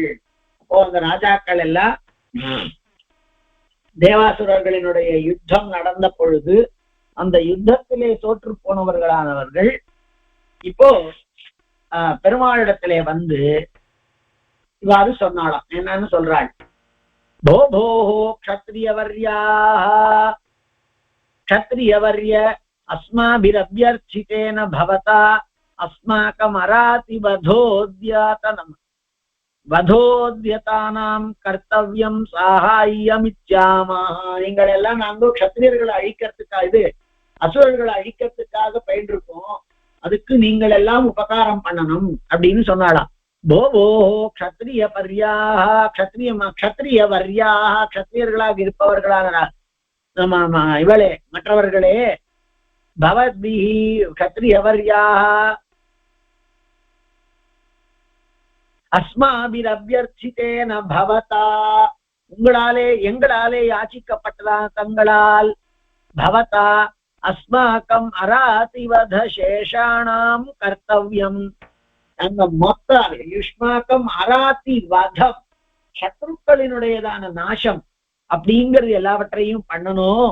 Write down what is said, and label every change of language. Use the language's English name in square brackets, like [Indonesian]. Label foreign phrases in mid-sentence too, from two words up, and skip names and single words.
[Tamil] அப்போ அந்த ராஜாக்கள் எல்லாம் தேவாசுரர்களினுடைய யுத்தம் நடந்த பொழுது அந்த யுத்தத்திலே தோற்று போனவர்களானவர்கள் இப்போ பெருமாளிடத்திலே வந்து இவ்வாறு சொன்னாலாம். என்னன்னு சொல்றாள். [Sanskrit] भो भोः क्षत्रियवर्याः क्षत्रियवर्य अस्माभिरभ्यर्चितेन भवता अस्माकमरातिवधोद्यतनम् वधोद्यतानां कर्तव्यं साहाय्यमिच्छामः. [Tamil] நீங்கள் எல்லாம் நாங்க க்ஷத்ரியர்களை அழிக்கிறதுக்காக இது அசுரர்களை அழிக்கிறதுக்காக பயின்றிருக்கோம், அதுக்கு நீங்கள் எல்லாம் உபகாரம் பண்ணணும் அப்படின்னு சொன்னாலாம். [Sanskrit] भो भोः क्षत्रिय पर्याः क्षत्रिय वर्याः [Tamil] க்ஷத்ரியர்களாக இருப்பவர்களான இவளே மற்றவர்களே [Sanskrit] பவத்பிஹி क्षत्रिय वर्याः अस्माभिरभ्यर्चितेन भवता [Tamil] உங்களாலே எங்களாலே யாச்சிக்கப்பட்டதா தங்களால் [Sanskrit] भवता अस्माकम् अरातिवध शेषाणाम् कर्तव्यम् [Tamil] அந்த மொத்த [Sanskrit] युष्माकम् अराति वधम् [Tamil] சத்ருக்களினுடையதான நாசம் அப்படிங்கிறது எல்லாவற்றையும் பண்ணணும்.